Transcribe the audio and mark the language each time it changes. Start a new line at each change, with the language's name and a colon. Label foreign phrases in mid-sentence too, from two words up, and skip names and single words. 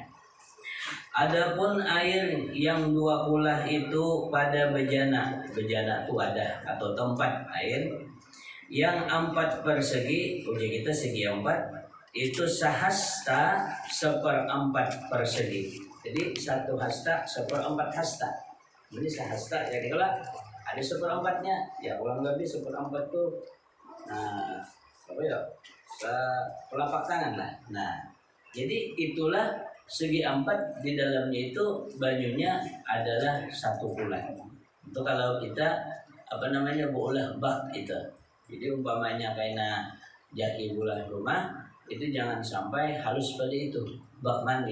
Banjar: Adapun air yang 20 itu pada bejana itu ada atau tempat air yang 4 persegi, uji kita segi 4 itu sahasta 1/4 persegi. Jadi 1 hasta 1/4 hasta. Jadi sahasta ya kalau ada 1/4-nya ya kurang lebih 1/4 tuh apa ya? Telapak tangan lah. Nah, jadi itulah segi 4 di dalamnya itu banyunya adalah 1 pula. Itu kalau kita bulah bak itu. Jadi umpamanya kayak jaki bulah rumah itu jangan sampai halus pada itu bak mandi.